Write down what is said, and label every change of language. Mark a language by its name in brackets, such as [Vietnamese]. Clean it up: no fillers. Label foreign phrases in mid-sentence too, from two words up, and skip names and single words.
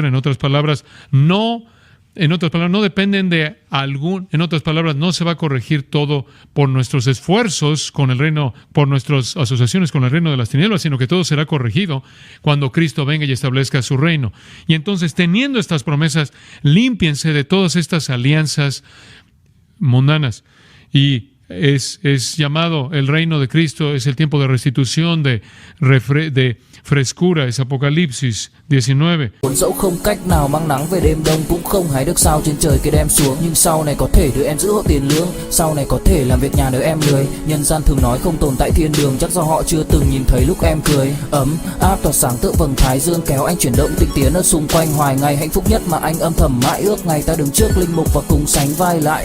[Spanish] En otras palabras, no dependen de en otras palabras, no se va a corregir todo por nuestros esfuerzos con el reino, por nuestras asociaciones con el reino de las tinieblas, sino que todo será corregido cuando Cristo venga y establezca su reino. Y entonces, teniendo estas promesas, límpiense de todas estas alianzas mundanas. Y es llamado el reino de Cristo, es el tiempo de restitución, de frescura, es Apocalipsis 19. [Vietnamese] Dẫu không cách nào mang nắng về đêm đông, cũng không hái được sao trên trời kia đem xuống, nhưng sau này có thể đưa em giữ hộ tiền lương, sau này có thể làm việc nhà nếu em lười. Nhân gian thường nói không tồn tại thiên đường, chắc do họ chưa từng nhìn thấy lúc em cười. Ấm áp tỏa sáng tựa vầng thái dương kéo anh chuyển động tinh tiến ở xung quanh, hoài ngày hạnh phúc nhất mà anh âm thầm mãi ước, ngày ta đứng trước linh mục và cùng sánh vai lại.